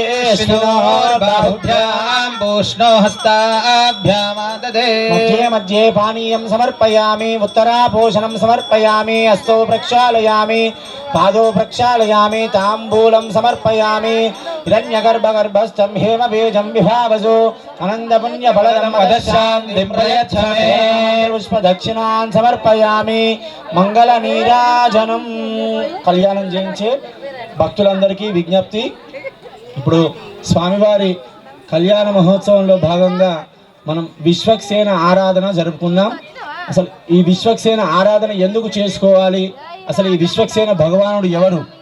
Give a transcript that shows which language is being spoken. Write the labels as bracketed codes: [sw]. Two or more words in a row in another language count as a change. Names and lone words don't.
[sa] बाहुभ्यां पूष्णो हस्ताभ्यामाददे मध्ये मध्ये पानीयं समर्पयामि उत्तरापोषणं समर्पयामि हस्तौ प्रक्षालयामि पादौ प्रक्षालयामि ताम्बूलं समर्पयामि हिरण्यगर्भगर्भस्थं हेमबीजं विभावसो अनन्दपुण्यफलदं वदशान्तिं प्रयच्छमे पुष्पदक्षिणान् समर्पयामि మంగళనీరాజనం [te] కళ్యాణం చేయించే భక్తులందరికీ విజ్ఞప్తి. ఇప్పుడు స్వామివారి కళ్యాణ మహోత్సవంలో భాగంగా మనం విశ్వక్సేన ఆరాధన జరుపుకుందాం. అసలు ఈ విశ్వక్సేన ఆరాధన ఎందుకు చేసుకోవాలి, అసలు ఈ విశ్వక్సేన భగవానుడు ఎవరు?